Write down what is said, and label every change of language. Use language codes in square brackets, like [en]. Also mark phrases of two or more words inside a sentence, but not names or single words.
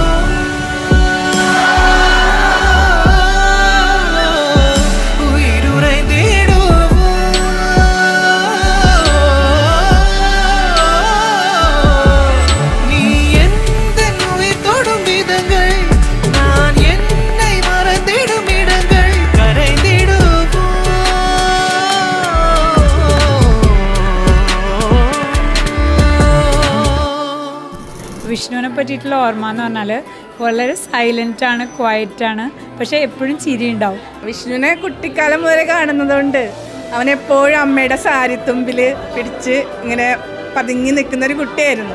[ta] உயிருரைந்திடுவோ நீ எந்த உயிர் தொடும் விதங்கள் நான் என்னை மறந்திடும் இடங்கள் கரைந்திடுவோ [ml] വിഷ്ണുവിനെ പറ്റിയിട്ടുള്ള ഓർമ്മ എന്ന് പറഞ്ഞാൽ വളരെ സൈലൻ്റാണ്, ക്വയറ്റാണ്, പക്ഷേ എപ്പോഴും ചിരി ഉണ്ടാവും. വിഷ്ണുവിനെ കുട്ടിക്കാലം മുതലേ കാണുന്നതുകൊണ്ട് അവനെപ്പോഴും അമ്മയുടെ സാരിത്തുമ്പിൽ പിടിച്ച് ഇങ്ങനെ പതുങ്ങി നിൽക്കുന്ന ഒരു കുട്ടിയായിരുന്നു.